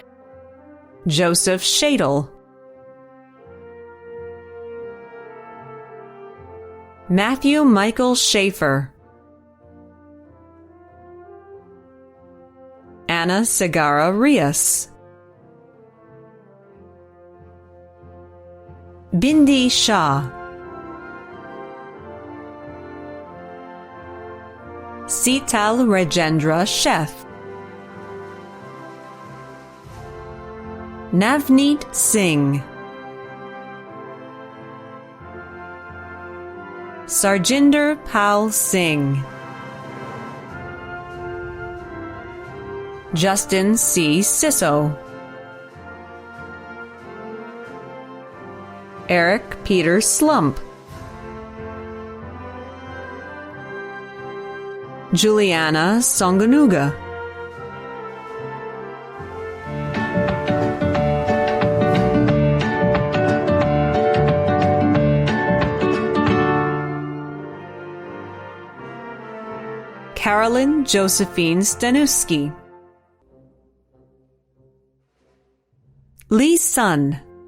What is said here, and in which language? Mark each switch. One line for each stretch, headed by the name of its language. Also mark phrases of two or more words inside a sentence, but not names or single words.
English: Joseph Shadle, Matthew Michael Schaefer, Anna Segara Rios, Bindi Shah, Sital Rajendra Sheth, Navneet Singh, Sarjinder Pal Singh, Justin C. Sisso, Eric Peter Slump, Juliana Songanuga, Carolyn Josephine Stanuski, Lee Sun,